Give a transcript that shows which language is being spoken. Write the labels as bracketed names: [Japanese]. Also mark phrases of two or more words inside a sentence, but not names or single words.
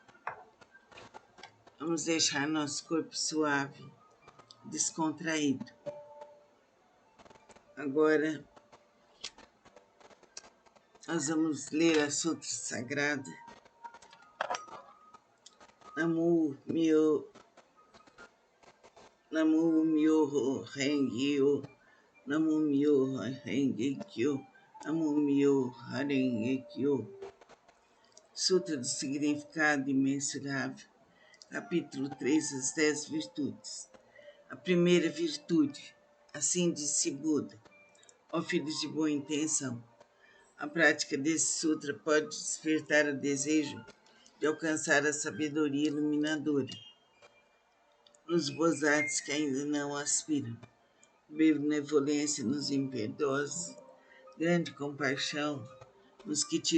[Portuguese] vamos deixar nosso corpo suave, descontraído. Agora, nós vamos ler a Sutra Sagrada. [Japanese] 南無妙法蓮華経、南無妙法蓮華経、南無妙法蓮華経. [Portuguese] Sutra do Significado Imensurável, capítulo 3, as 10 virtudes. A primeira virtude, assim disse Buda, ó filhos de boa intenção, a prática desse sutra pode despertar o desejo de alcançar a sabedoria iluminadora, nos bosats que ainda não aspiram, benevolência nos impiedosos, grande compaixão nos que tira